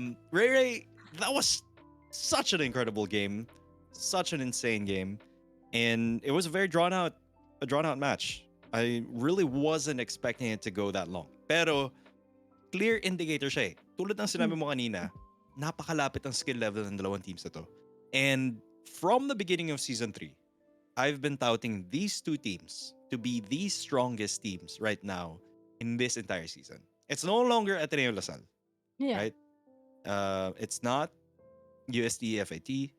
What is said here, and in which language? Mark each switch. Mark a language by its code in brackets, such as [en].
[en] Ray Ray, that was such an incredible game. Such an insane game. And it was a very drawn out match. I really wasn't expecting it to go that long. [tl] Pero, clear indicator siya eh. Tulad ng sinabi mo kanina, napakalapit ang skill level ng dalawang teams na to. [en] And from the beginning of Season 3, I've been touting these two teams to be the strongest teams right now in this entire season. It's no longer Ateneo Lasal, Yeah. right? It's not USD FIT.